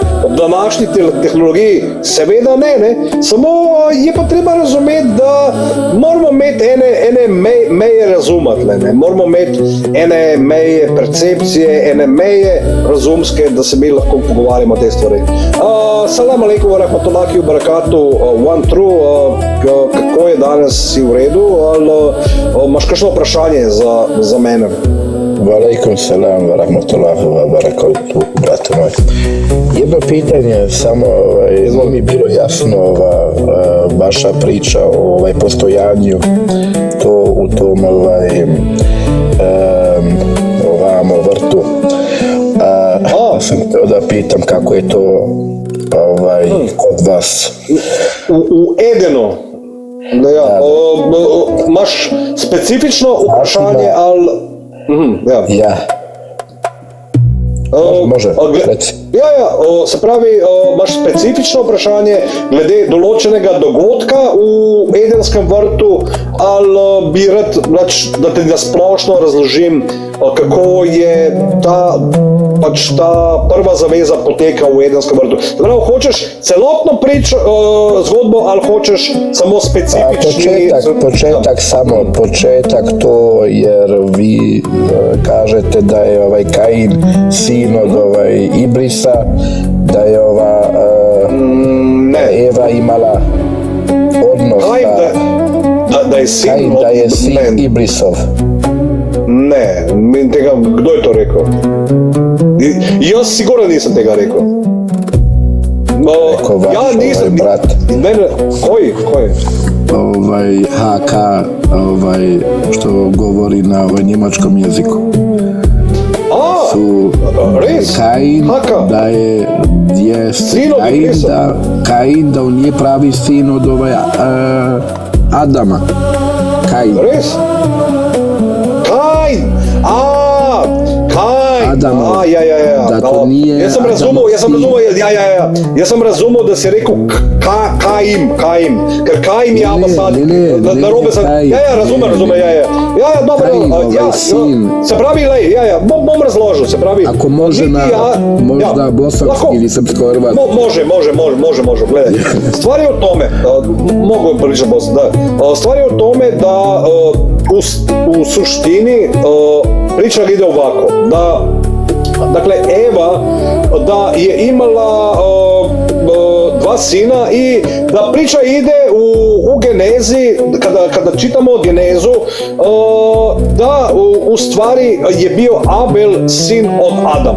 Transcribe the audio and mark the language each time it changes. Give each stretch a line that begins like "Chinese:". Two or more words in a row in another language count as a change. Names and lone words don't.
Slovenian: Ob današnji tehnologiji seveda ne, samo je pa treba razumeti, da moramo imeti ene meje razumati, ne, moramo imeti ene meje percepcije, ene meje razumske, da se mi lahko pogovarjamo o te stvari.
Arabic: سلام عليكم ورحمة الله وبركاته,
English: one true,
Slovenian: kako je danes, si v redu, ali imaš kakšno vprašanje za mene?
Arabic: عليكم السلام ورحمة الله وبركاته,
Bosnian: brate moj. Jedno pitanje, samo mi je bilo jasno vaša priča o postojanju, to u tom ovamo vrtu. Sam htio da pitam kako je to kod vas. U Edenu. Da,
Slovenian: ja. Imaš specifično vprašanje, ali...
Bosnian: Ja. Može, reci.
Slovenian: Ja, se pravi, imaš specifično vprašanje glede določenega dogodka v Edenskem vrtu, ali bi rad, da ti splošno razložim, kako je ta prva zaveza poteka v Edenskem vrtu. Prav, hočeš celotno zgodbo, ali hočeš samo specifični...
Bosnian: Početak to, jer vi kažete da je Kain sin od Iblisa, da je Eva imala odnos da je sin Kain, da je sin Iblisov.
Slovenian: Ne, kdo je to rekel? Jaz sigurno nisem tega rekel.
Bosnian: Rekao vaš brat. Ne, koji? HK, što govori na njemačkom jeziku.
Slovenian: Res?
Bosnian: Kain, da je Kain, da on nije pravi sin od Adama. Kain.
Slovenian: Res? Kain!
Bosnian: Adama. Da to nije...
Slovenian: Jaz sem razumel, da si rekel Kaim, ker Kaim je ambasad. Narobe sem... Ja, razumem, ja, dobro, se pravi, bom razložil, se pravi...
Bosnian: Ako može možda bosanski ili srpsko-hrvatski. Može, gledaj. Stvar je o tome, mogu pričati bosanski, da. Stvar je o tome da u suštini priča ide ovako, da dakle Eva da je imala dva sina i da priča ide u genezi, kada čitamo genezu, da u stvari je bio Abel sin od Adama.